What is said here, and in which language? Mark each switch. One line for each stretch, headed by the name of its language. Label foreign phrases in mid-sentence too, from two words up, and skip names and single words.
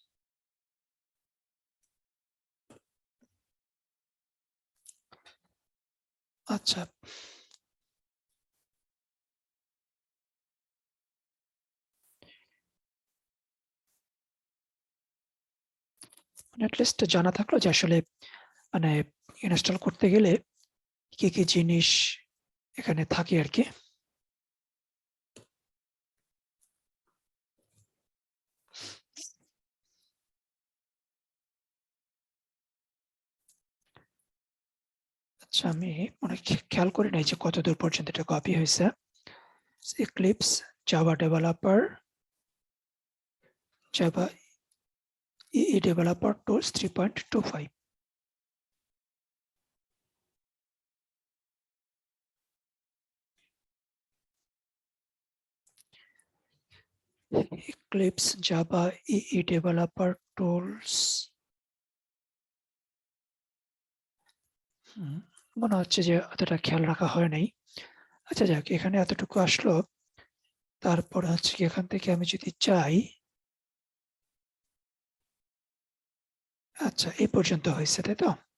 Bangla: আচ্ছা, অ্যাটলিস্ট জানা থাকলো যে আসলে মানে ইনস্টল করতে গেলে কি কি জিনিস এখানে থাকে আর কি। আচ্ছা, আমি অনেক খেয়াল করি নাই যে কতদূর পর্যন্ত এটা কপি হয়েছে।
English: Eclipse, Java Developer, Java EE Developer Tools 3.25. Eclipse, Java EE Developer Tools,
Bangla: মনে হচ্ছে যে অতটা খেয়াল রাখা হয় নাই। আচ্ছা যাক, এখানে এতটুকু আসলো। তারপর হচ্ছে কি এখান থেকে আমি যদি চাই, আচ্ছা এই পর্যন্ত হয়েছে, তাই তো?